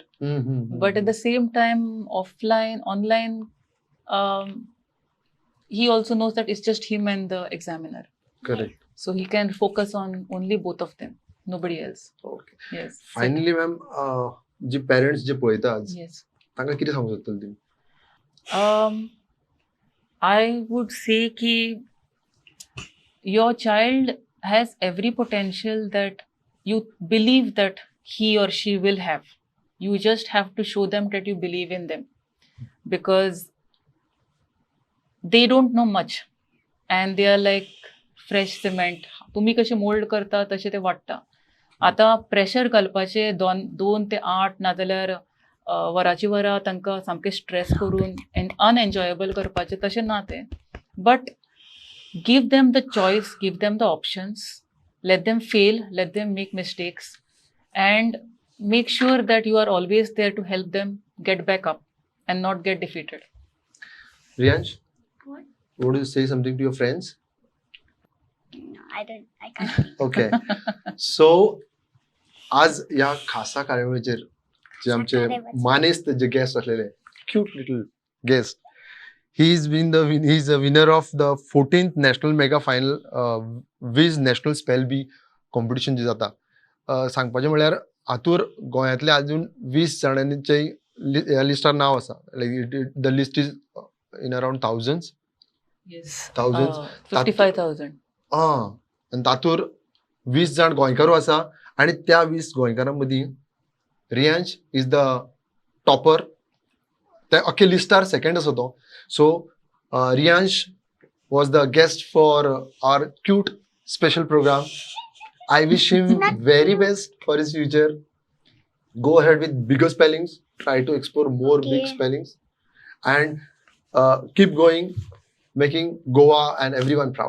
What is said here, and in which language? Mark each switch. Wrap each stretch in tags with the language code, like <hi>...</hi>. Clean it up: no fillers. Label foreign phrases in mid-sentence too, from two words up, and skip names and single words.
<en>But at the same time, online, he also knows that it's just him and the examiner. Correct. So he can focus on only both of them, nobody else. Okay. Yes. Finally, ma'am,</en> <kok>जे parents जे पळयता आज</kok> <en>Yes.</en> <kok>तांकां कितें सांगूंक शकतले तुमी?</kok> <en>I would say कि your child has every potential that you believe that he or she will have. You just have to show them that you believe in them because they don't know much and they are like fresh cement.</en> <kok>तुम्ही कशे मोल्ड करता तशें ते वाडटा. आतां प्रेशर घालपाचे 2 ते 8 नाजाल्यार वराची वरां तांकां सामकें स्ट्रेस करून अनएन्जॉयबल करपाचें तशें ना तें.</kok> <en>बट give them the choice, give them the options, let them fail, let them make mistakes, and make sure that you are always there to help them get back up and not get defeated. Reyaansh, What? would you say something to your friends? No, I can't.</en> <kok>Okay. So आज या खासा कार्यावळीचेर जे आमचे मानेस्त जे गेस्ट असलेले</kok> <en>cute little guest he's a winner of the 14th national mega final Wiz national spell bee competition</en> <kok>जे जाता सांगपाचें म्हळ्यार हातूर गोंयांतले अजून 20 जाणांचे ह्या लिस्टार नांव आसा</kok> <en>like the list is in around thousands. Yes. Thousands. 55,000.</en> <kok>आनी तातूर 20 जाण गोंयकारू आसा आनी त्या 20 गोंयकारां मदीं</kok> <en>Reyaansh is the topper.</en> <kok>ते अख्खे लिस्टार सेकंड आसा तो.</kok> <en>So Reyaansh was the guest for our cute special program I wish him very best for his future. Go ahead with bigger spellings. Try to explore more big Okay. spellings, and keep going, making Goa and everyone proud.</en>